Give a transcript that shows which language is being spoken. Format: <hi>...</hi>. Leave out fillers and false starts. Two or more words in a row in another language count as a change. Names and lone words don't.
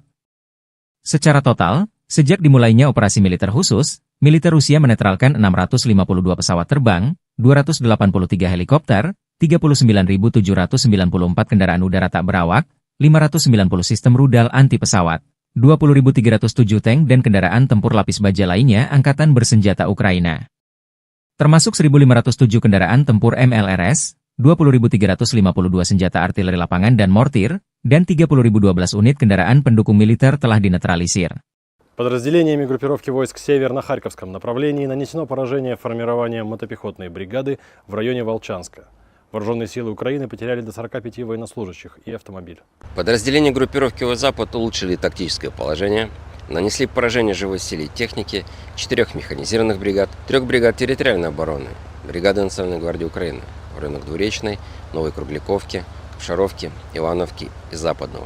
<id>Secara total, sejak dimulainya operasi militer khusus, militer Rusia menetralkan 652 pesawat terbang, 283 helikopter, 39.794 kendaraan udara tak berawak, 590 sistem rudal anti pesawat, 20.307 tank dan kendaraan tempur lapis baja lainnya Angkatan Bersenjata Ukraina. Termasuk 1.507 kendaraan tempur MLRS, 20.352 senjata artileri lapangan dan mortir, dan 30.012 unit kendaraan pendukung militer telah dinetralisir.</id> <ru>Подразделениями группировки войск «Север» на Харьковском направлении нанесено поражение формированием мотопехотной бригады в районе Волчанска. Вооруженные силы Украины потеряли до 45 военнослужащих и автомобиль. Подразделения группировки «Запад» улучшили тактическое положение, нанесли поражение живой силе и технике 4 механизированных бригад, 3 бригад территориальной обороны, бригады Национальной гвардии Украины в районах Двуречной, Новой Кругляковки, Ковшаровки, Ивановки и Западного.</ru>